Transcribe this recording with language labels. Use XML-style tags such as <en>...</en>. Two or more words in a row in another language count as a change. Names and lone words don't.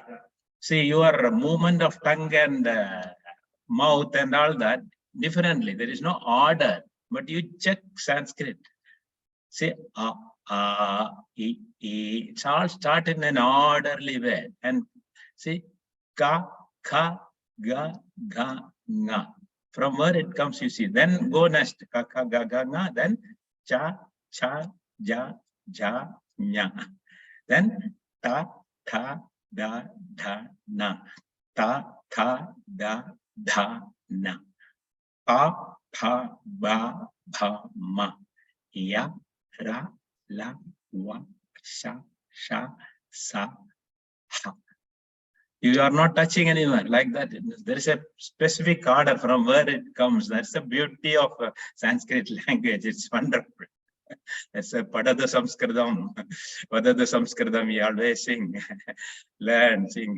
<en>See your movement of tongue and mouth and all that differently. There is no order, but you check Sanskrit. Say It's all start in an orderly way. And see,</en> <sa>ka, kha, ga, ga, nga.</sa> <en>From where it comes, you see. Then go next,</en> <sa>ka, kha, ga, ga, nga. Then cha, cha, ja, ja, nya. Then ta, tha, da, dha, na. Ta, tha, da, dha, na. Pa, pha, ba, bha, ma. Ya, ra, la, wa, sha, sha, sa, ha.</sa> <en>You are not touching anywhere like that. There is a specific order from where it comes. That's the beauty of Sanskrit language. It's wonderful. It's a</en> <sa>Padada Samskritam. Padada Samskritam,</sa> <en>we always sing, learn, sing.</en>